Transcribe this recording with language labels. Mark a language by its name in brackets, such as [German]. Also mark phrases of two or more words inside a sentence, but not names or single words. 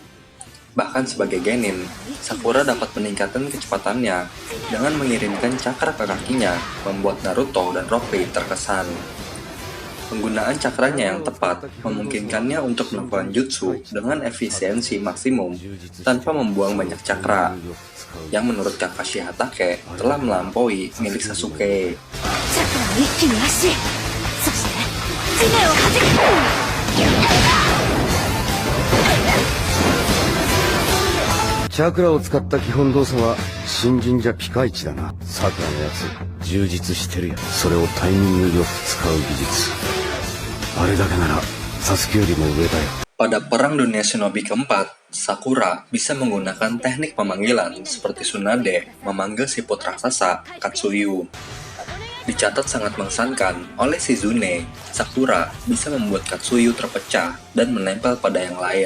[Indonesian] Bahkan sebagai genin, Sakura dapat meningkatkan kecepatannya dengan mengirimkan cakra ke kakinya, membuat Naruto dan Rocky terkesan. Penggunaan cakranya yang tepat memungkinkannya untuk melakukan jutsu dengan efisiensi maksimum tanpa membuang banyak cakra, yang menurut Kakashi Hatake telah melampaui milik Sasuke. [Japanese] チャクラを一気に足へそして地面を弾くチャクラを使った基本動作は新人じゃピカイチだな。サクラのやつ充実してるやそれをタイミングよく使う技術あれだけならサスケよりも上だよ。 [Indonesian] Pada Perang Dunia Shinobi keempat, Sakura bisa menggunakan teknik pemanggilan seperti Tsunade memanggil siput raksasa Katsuyu. Dicatat sangat mengesankan oleh Shizune, Sakura bisa membuat Katsuyu terpecah dan menempel pada yang lain.